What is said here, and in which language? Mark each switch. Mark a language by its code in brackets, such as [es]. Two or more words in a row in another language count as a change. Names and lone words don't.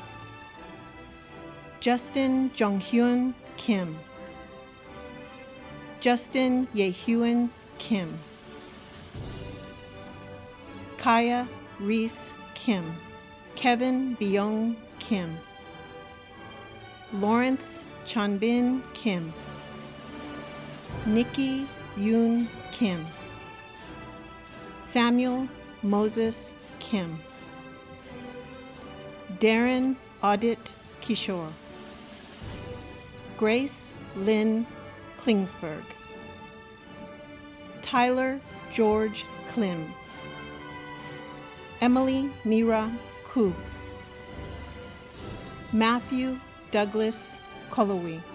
[en] Justin Jonghyun Kim, Justin Yehyun Kim, Kaya Reese Kim, Kevin Byung Kim, Lawrence Chanbin Kim, Nikki Yoon Kim, Samuel Moses Kim, Darren Audit Kishore, Grace Lynn Klingsberg, Tyler George Klim, Emily Mira Ku, Matthew Douglas Kolowi,